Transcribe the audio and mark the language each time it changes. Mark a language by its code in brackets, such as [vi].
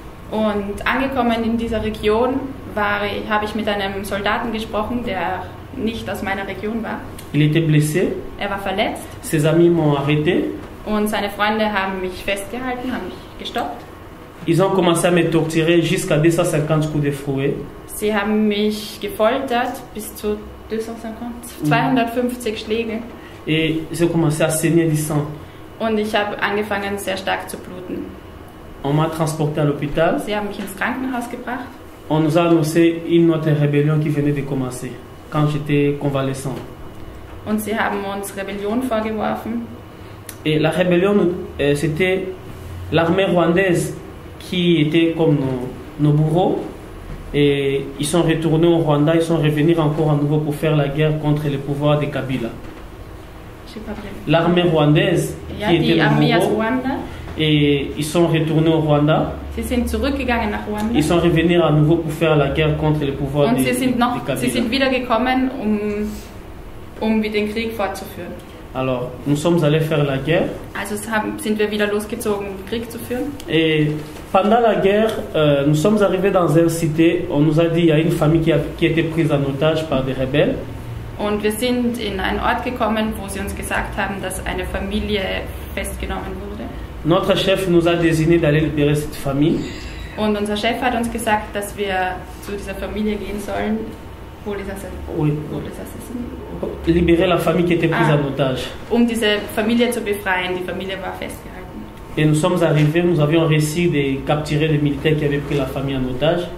[de] Und angekommen in dieser Region habe ich mit einem Soldaten gesprochen, der nicht aus meiner Region war. [fr] Il était blessé. [de] Er war verletzt. [fr] Ses amis m'ont arrêté. [de] Und seine Freunde haben mich festgehalten, haben mich gestoppt. [fr] Ils ont commencé à me torturer jusqu'à 250 coups de fouet. [de] Sie haben mich gefoltert bis zu 250 Schläge. [fr] Et j'ai commencé à saigner du sang. [de] Und ich habe angefangen, sehr stark zu bluten. [fr] On m'a transporté à l'hôpital. [de] Sie haben mich ins Krankenhaus gebracht. [fr] On nous a annoncé une autre rébellion qui venait de commencer quand j'étais convalescent. [de] Und sie haben uns Rebellion vorgeworfen. [fr] Et la rébellion, c'était l'armée rwandaise qui était comme nos bourreaux. Et ils sont retournés au Rwanda, ils sont revenus encore à nouveau pour faire la guerre contre le pouvoir de Kabila. L'armée rwandaise qui était nos bourreaux. Et ils sont retournés au Rwanda. [de] Sie sind zurückgegangen nach Ruanda. [fr] Ils sont revenus à nouveau pour faire la guerre contre le pouvoir [de] Und [fr] de [de] sie [fr] Kabila. [de] sind wieder gekommen, den Krieg fortzuführen. [fr] Alors, nous sommes allés faire la guerre. [de] Also sind wir wieder losgezogen, den Krieg zu führen. [fr] Et pendant la guerre, nous sommes arrivés dans une cité. On nous a dit qu'il y a une famille qui a été prise en otage par des rebelles. [de] Und wir sind in einen Ort gekommen, wo sie uns gesagt haben, dass eine Familie festgenommen wurde. [fr] Notre chef nous a désigné d'aller libérer cette famille. [de] Und unser Chef hat uns gesagt, dass wir zu dieser Familie gehen sollen, wo les Assassinen. [fr] Libérer la famille qui était prise en otage. [de] Diese Familie zu befreien. Die Familie war festgehalten. [fr] Et nous sommes arrivés, nous avions réussi de capturer les militaires qui avaient pris la famille en otage.